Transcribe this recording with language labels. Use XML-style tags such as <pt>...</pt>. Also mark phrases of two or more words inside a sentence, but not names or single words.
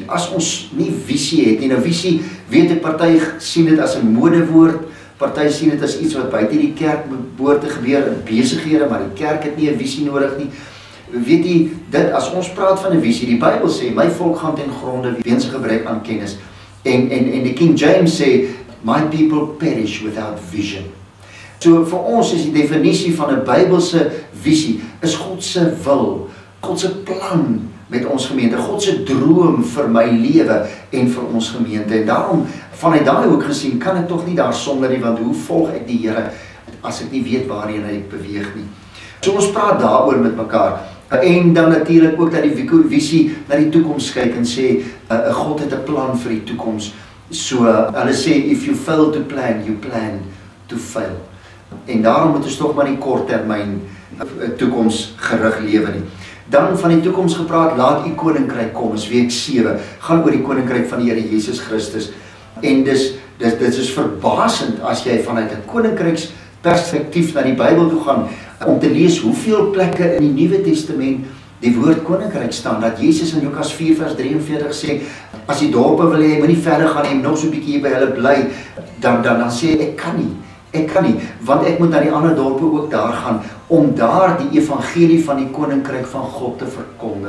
<af>As ons nie visie het nie, nou visie, weet ek, party sien dit as 'n modewoord, party sien dit as iets wat buite die kerk behoort te gebeur in besighede, maar die kerk het nie 'n visie nodig nie. Weet jy, dit as ons praat van 'n visie, die Bybel sê, my volk gaan ten gronde weens 'n gebrek aan kennis. En die King James sê,</af> <en>my people perish without vision.</en> <af>So vir ons is die definisie van 'n Bybelse visie, is God se wil, God se plan met ons gemeente, God se droom vir my lewe en vir ons gemeente. En daarom, vanuit daai hoek gesien, kan ek tog nie daar sonder nie, want hoe volg ek die Here as ek nie weet waarheen hy beweeg nie. So ons praat daaroor met mekaar. En dan natuurlik ook dat die visie na die toekoms kyk en sê, God het 'n plan vir die toekoms. So hulle sê,</af> <en>if you fail to plan, you plan to fail.</en> <af>En daarom moet ons tog maar nie korttermyn toekoms gerig lewe nie. Dan van die toekoms gepraat, laat u koninkryk kom, is week 7, gaan oor die koninkryk van die Here Jesus Christus. En dit is verbasend as jy vanuit 'n koninkryksperspektief na die Bybel toe gaan, om te lees hoeveel plekke in die Nuwe Testament die woord koninkryk staan, dat Jesus in Lukas 4 vers 43 sê, as die dorpe wil hê, moet nie verder gaan en nog so 'n bietjie hier by hulle bly, dan sê ek kan nie, want ek moet na die ander dorpe ook daar gaan, om daar die evangelie van die koninkryk van God te verkondig.</af>